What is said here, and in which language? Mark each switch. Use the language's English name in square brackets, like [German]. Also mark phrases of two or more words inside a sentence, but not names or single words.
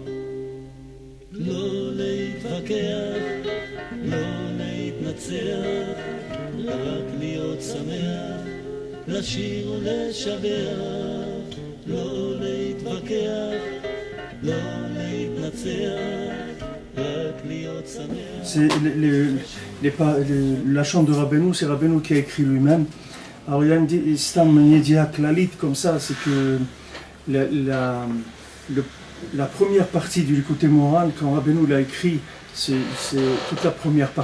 [Hebrew] לא להתווכח, לא להתנצח, רק להיות שמח, לשיר ולשבח. לא להתווכח, לא להתנצח, רק להיות שמח. [French] C'est la chante de Rabbeinu, c'est Rabbeinu qui a écrit lui-même. Alors il y a une [Hebrew] סתם מדיה כללית [French] comme ça, c'est que la première partie du Likutei Moharan, quand Rabbeinu l'a écrit, c'est toute la première partie.